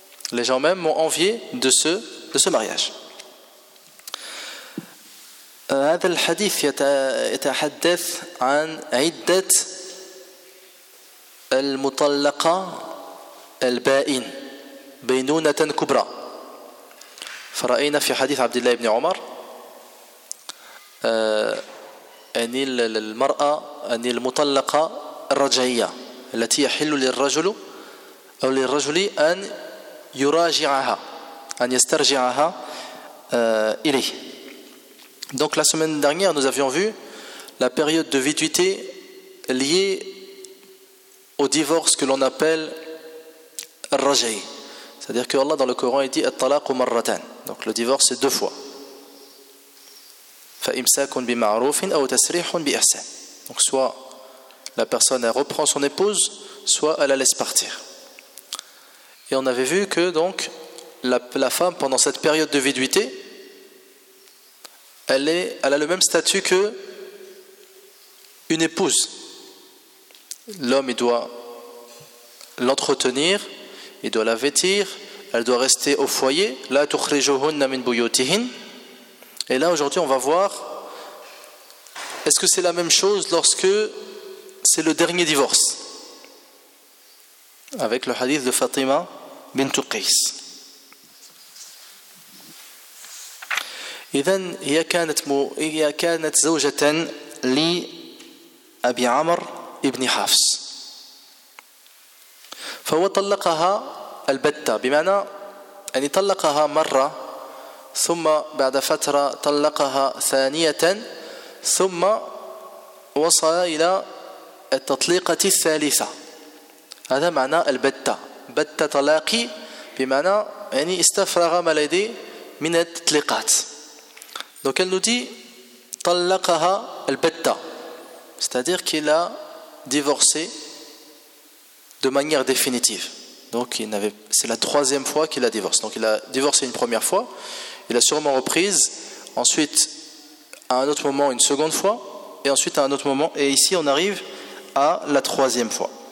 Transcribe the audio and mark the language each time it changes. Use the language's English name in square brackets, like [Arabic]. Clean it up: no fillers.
[French] Les gens même m'ont envié de ce mariage. [Arabic] هذا الحديث يتحدث عن عدة المطلقة البائن بينونة كبرى. فرأينا في حديث عبد الله بن عمر أن المرأة أن المطلقة الرجعية التي يحل للرجل أو للرجل أن يراجعها أن يسترجعها إليه. [French] Donc la semaine dernière, nous avions vu la période de viduité liée au divorce que l'on appelle Rajai. C'est-à-dire que Allah dans le Coran, il dit [Arabic] At-talaqu marratan. [French] Donc le divorce, c'est deux fois. [Arabic] Fa'imsakun bima'rufin aw tasrihun bi'ihsan. [French] Donc soit la personne, elle reprend son épouse, soit elle la laisse partir. Et on avait vu que donc la femme, pendant cette période de viduité, elle a le même statut que une épouse. L'homme, il doit l'entretenir, il doit la vêtir, elle doit rester au foyer. [Arabic] La tukhrijuhunna min buyutihin. [French] Et là, aujourd'hui, on va voir, est-ce que c'est la même chose lorsque c'est le dernier divorce? Avec le hadith de Fatima bint Qais. [Arabic] إذن هي كانت زوجة لأبي عمرو ابن حفص فهو طلقها البتة بمعنى أن طلقها مرة ثم بعد فترة طلقها ثانية ثم وصل إلى التطليقة الثالثة هذا معنى البتة بتة طلاقي بمعنى يعني استفرغ ما لدي من التطليقات. [French] Donc elle nous dit « [Arabic] Tallaqaha al-betta [French] » c'est-à-dire qu'il a divorcé de manière définitive. Donc c'est la troisième fois qu'il a divorcé. Donc il a divorcé une première fois, il a sûrement reprise, ensuite à un autre moment une seconde fois, et ensuite à un autre moment, et ici on arrive à la troisième fois.